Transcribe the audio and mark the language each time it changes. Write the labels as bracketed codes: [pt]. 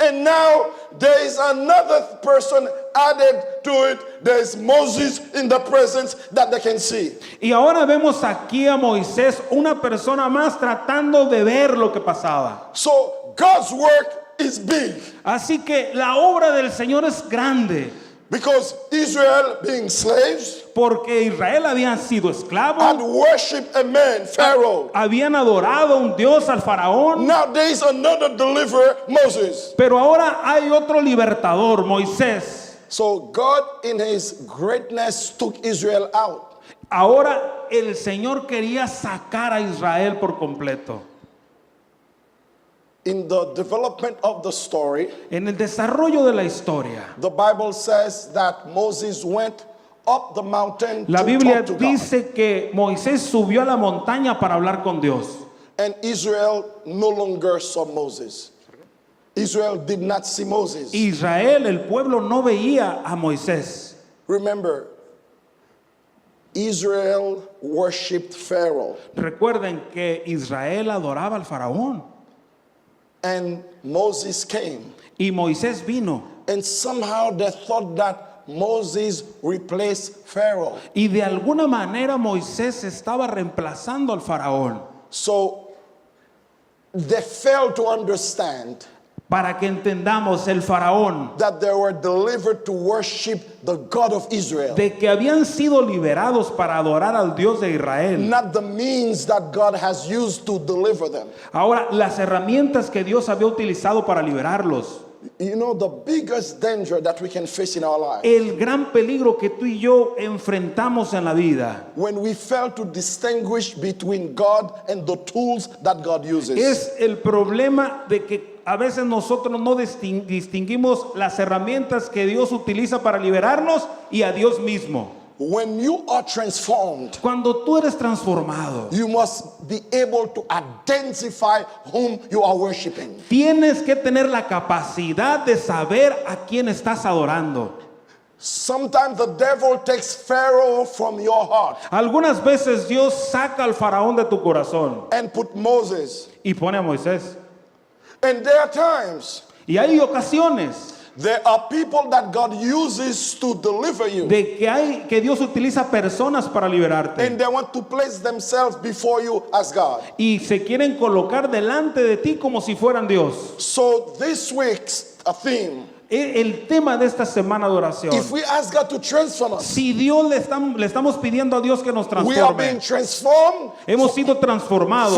[en] And now there is another person added to it. There is Moses in the presence that they can see. [es] Y ahora vemos aquí a Moisés, una persona más tratando de ver lo que pasaba. [en] So God's work is big [es] Así que la obra del Señor es grande, [en] because Israel, being slaves, [es] porque Israel habían sido [en] had [es] esclavos, [en] worshipped a man, Pharaoh. [es] habían adorado a un Dios, al faraón, [en] Now there is another deliverer, Moses. [es] pero ahora hay otro libertador, Moisés. [en] So God in his greatness took Israel out. [es] Ahora el Señor quería sacar a Israel por completo. [en] In the development of the story, [es] En el desarrollo de la historia, [en] the Bible says that Moses went up the mountain [es] la [en] to [es] Biblia [en] talk to God. [es] dice que Moisés subió a la montaña para hablar con Dios. [en] And Israel no longer saw Moses. Israel did not see Moses. [es] Israel, el pueblo, no veía a Moisés. [en] Remember, Israel worshipped Pharaoh. [es] Recuerden que Israel adoraba al faraón [en] And Moses came. [es] y Moisés vino. [en] And somehow they thought that Moses replaced Pharaoh. [es] Y de alguna manera Moisés estaba reemplazando al faraón. [en] So they failed to understand [es] Para que entendamos, el faraón, [en] that they were delivered to worship the God of Israel, [es] de que habían sido liberados para adorar al Dios de Israel. [en] not the means that God has used to deliver them. [es] Ahora, las herramientas que Dios había utilizado para liberarlos. [en] You know, the biggest danger that we can face in our life, [es] El gran peligro que tú y yo enfrentamos en la vida [en] when we fail to distinguish between God and the tools that God uses. [es] es el problema de que a veces nosotros no distinguimos las herramientas que Dios utiliza para liberarnos y a Dios mismo. [en] When you are transformed, [es] Cuando tú eres transformado, [en] you must be able to identify whom you are worshiping. [es] tienes que tener la capacidad de saber a quién estás adorando. [en] Sometimes the devil takes Pharaoh from your heart [es] Algunas veces Dios saca al faraón de tu corazón [en] and put Moses. [es] y pone a Moisés. [en] And there are times [es] Y hay ocasiones [en] there are people that God uses to deliver you, [es] de que Dios utiliza personas para liberarte [en] and they want to place themselves before you as God. [es] y se quieren colocar delante de ti como si fueran Dios. [en] So this week's theme [es] El tema de esta semana de oración. [en] If we ask God to transform us, [es] Si Dios le estamos pidiendo a Dios que nos [en] we are being [es] transforme. [en] transformed [es] Hemos sido transformados